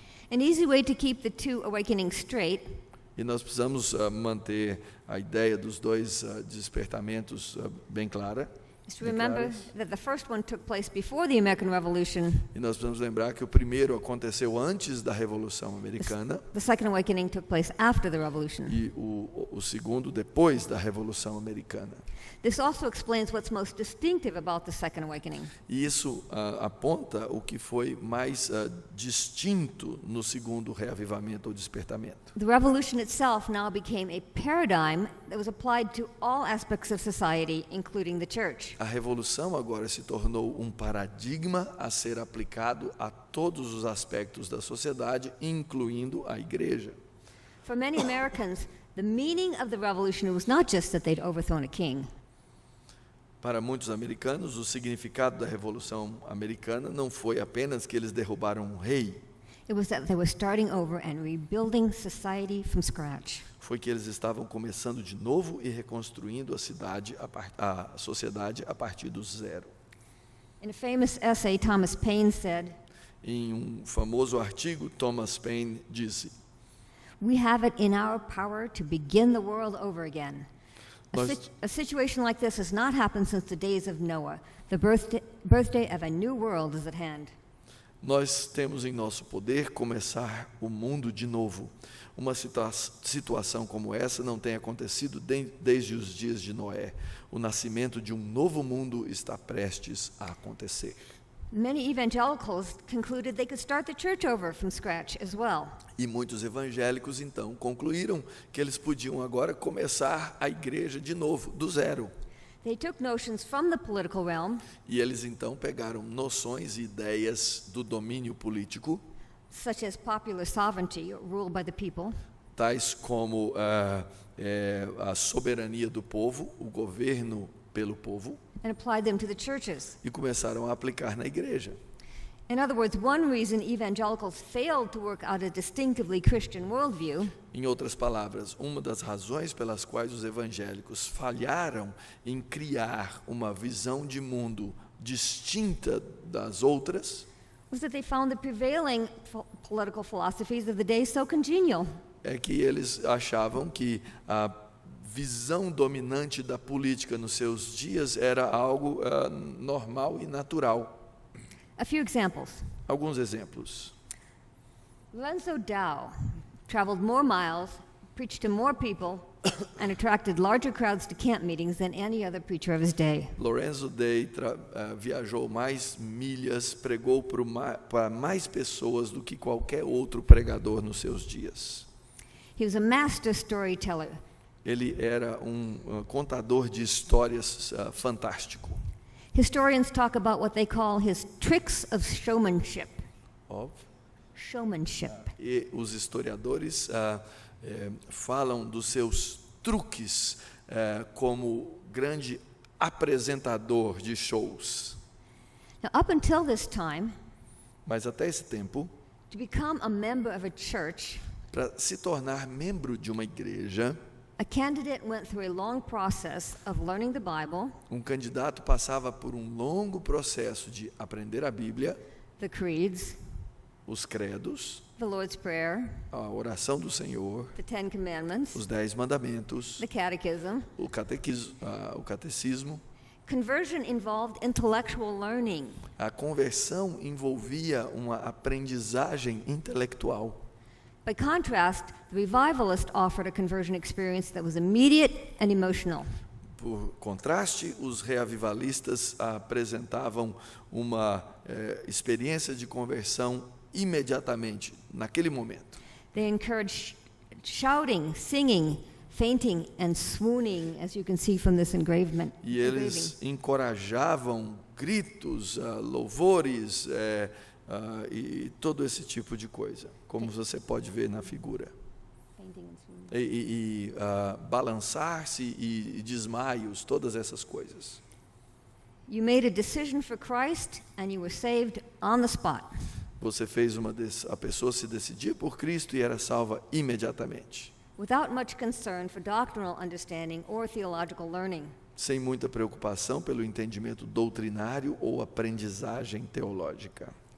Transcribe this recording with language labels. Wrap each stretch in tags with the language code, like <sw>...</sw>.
<en>An easy way to keep the two awakenings straight</en> <pt>E nós precisamos manter a ideia dos dois despertamentos bem clara.</pt> <en>is to remember that the first one took place before the American Revolution.</en> <pt>E nós precisamos lembrar que o primeiro aconteceu antes da Revolução Americana</pt> <en>The second awakening took place after the Revolution.</en> <pt>e o segundo depois da Revolução Americana.</pt> <en>This also explains what's most distinctive about the second awakening.</en> <pt>E isso aponta o que foi mais distinto no segundo reavivamento ou despertamento.</pt> <en>The revolution itself now became a paradigm that was applied to all aspects of society, including the church.</en> <pt>A revolução agora se tornou um paradigma a ser aplicado a todos os aspectos da sociedade, incluindo a igreja.</pt> <en>For many Americans, the meaning of the revolution was not just that they'd overthrown a king.</en> <pt>Para muitos americanos, o significado da Revolução Americana não foi apenas que eles derrubaram um rei,</pt> <en>It was that they were starting over and rebuilding society from scratch.</en> <pt>foi que eles estavam começando de novo e reconstruindo a sociedade a partir do zero.</pt> <en>In a famous essay, Thomas Paine said,</en> <pt>Em um famoso artigo, Thomas Paine disse:</pt> <en>"We have it in our power to begin the world over again.</en> <pt>Nós-</pt> <en>A situation like this has not happened since the days of Noah. The birthday of a new world is at hand."</en> <pt>Nós temos em nosso poder começar o mundo de novo. Uma situação como essa não tem acontecido desde os dias de Noé. O nascimento de um novo mundo está prestes a acontecer.</pt> <en>Many evangelicals concluded they could start the church over from scratch as well.</en> <pt>E muitos evangélicos, então, concluíram que eles podiam agora começar a igreja de novo, do zero.</pt> <en>They took notions from the political realm,</en> <pt>E eles, então, pegaram noções e ideias do domínio político,</pt> <en>such as popular sovereignty, ruled by the people,</en> <pt>tais como a soberania do povo, o governo pelo povo,</pt> <en>and applied them to the churches.</en> <pt>e começaram a aplicar na igreja.</pt> <en>In other words, one reason evangelicals failed to work out a distinctively Christian worldview</en> <pt>Em outras palavras, uma das razões pelas quais os evangélicos falharam em criar uma visão de mundo distinta das outras</pt> <en>was that they found the prevailing political philosophies of the day so congenial.</en> <pt>é que eles achavam que a visão dominante da política nos seus dias era algo normal e natural.</pt> <en>A few examples.</en> <pt>Alguns exemplos.</pt> <en>Lorenzo Dow traveled more miles, preached to more people, and attracted larger crowds to camp meetings than any other preacher of his day.</en> <pt>Lorenzo Day viajou mais milhas, pregou para mais pessoas do que qualquer outro pregador nos seus dias.</pt> <en>He was a master storyteller.</en> <pt>Ele era um contador de histórias fantástico.</pt> <en>Historians talk about what they call his tricks of showmanship. Showmanship.</en> <pt>E os historiadores falam dos seus truques como grande apresentador de shows.</pt> <en>Now, up until this time,</en> <pt>Mas até esse tempo,</pt> <en>to become a member of a church,</en> <pt>para se tornar membro de uma igreja,</pt> <en>a candidate went through a long process of learning the Bible,</en> <pt>um candidato passava por um longo processo de aprender a Bíblia,</pt> <en>the creeds,</en> <pt>os credos,</pt> <en>the Lord's Prayer,</en> <pt>a oração do Senhor,</pt> <en>the Ten Commandments,</en> <pt>os 10 mandamentos,</pt> <en>the Catechism.</en> <pt>o catecismo.</pt> <en>Conversion involved intellectual learning.</en> <pt>A conversão envolvia uma aprendizagem intelectual.</pt> <en>By contrast, the revivalist offered a conversion experience that was immediate and emotional.</en> <pt>Por contraste, os reavivalistas apresentavam uma experiência de conversão imediatamente, naquele momento.</pt> <en>They encouraged shouting, singing, fainting, and swooning, as you can see from this engraving.</en> <pt>E eles encorajavam gritos, louvores e todo esse tipo de coisa, como você pode ver na figura.</pt> <en>Fainting and swooning.</en> <pt>E balançar-se e desmaios, todas essas coisas.</pt> <en>You made a decision for Christ and you were saved on the spot.</en> <pt>Você fez a pessoa se decidir por Cristo e era salva imediatamente.</pt> <en>without much concern for doctrinal understanding or theological learning.</en> <pt>sem muita preocupação pelo entendimento doutrinário ou aprendizagem teológica.</pt>